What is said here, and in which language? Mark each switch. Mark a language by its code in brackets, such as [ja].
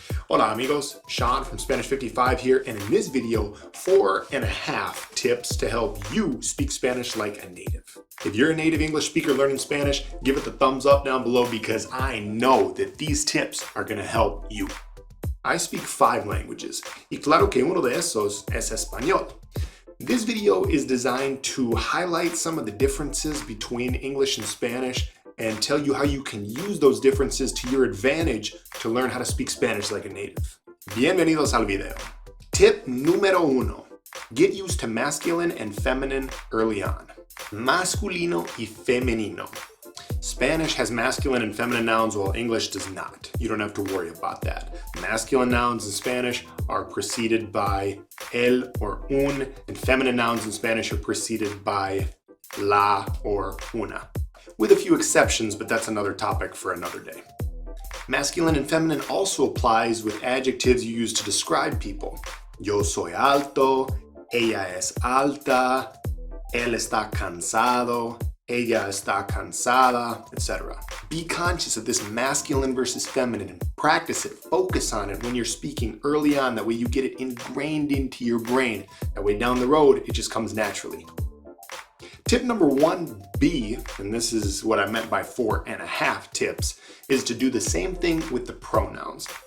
[en] Hola amigos, Sean from Spanish 55 here, and in this video, 4.5 tips to help you speak Spanish like a native. If you're a native English speaker learning Spanish, give it the thumbs up down below because I know that these tips are going to help you. I speak 5 languages, y claro que uno de esos es español. This video is designed to highlight some of the differences between English and Spanish and tell you how you can use those differences to your advantage to learn how to speak Spanish like a native. Bienvenidos al video. Tip número 1. Get used to masculine and feminine early on. Masculino y femenino. Spanish has masculine and feminine nouns while English does not. You don't have to worry about that. Masculine nouns in Spanish are preceded by el or un, and feminine nouns in Spanish are preceded by la or una. With a few exceptions, but that's another topic for another day. Masculine and feminine also applies with adjectives you use to describe people. [es] Yo soy alto, ella es alta, él está cansado, ella está cansada, etc. [en] Be conscious of this masculine versus feminine and practice it, focus on it when you're speaking early on. That way you get it ingrained into your brain. That way down the road, it just comes naturally. Tip number 1B, and this is what I meant by 4.5 tips, is to do the same thing with the pronouns.